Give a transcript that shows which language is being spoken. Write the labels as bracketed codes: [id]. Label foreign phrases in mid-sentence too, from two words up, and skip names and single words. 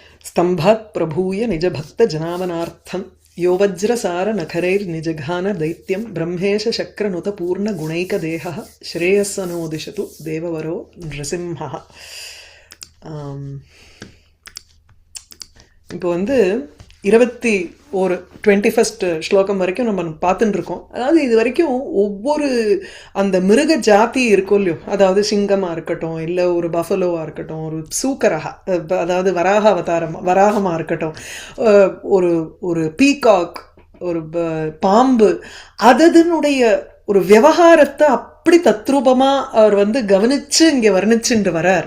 [sa] स्तंभात् प्रभूय निजभक्त जनावनार्थं यो वज्रसार नखरैर् निजघान दैत्यं ब्रह्मेश शक्रनुत पूर्ण गुणैकदेहः श्रेयस्सनोदिशतु देववरो नृसिंहः. [ta] இப்போ வந்து 21 ஸ்லோகம் வரைக்கும் நம்ம பார்த்துட்டு இருக்கோம். அதாவது இது வரைக்கும் ஒவ்வொரு அந்த மிருக ஜாதி இருக்கும் இல்லையோ, அதாவது சிங்கமாக இருக்கட்டும், இல்லை ஒரு பஃபலோவாக இருக்கட்டும், ஒரு சூக்கரகா அதாவது வராகமாக இருக்கட்டும், ஒரு ஒரு பீகாக், ஒரு பாம்பு, அதனுடைய ஒரு விவகாரத்தை அப்படி தத்ரூபமா அவர் வந்து கவனிச்சு இங்க வர்ணிச்சுட்டு வரார்.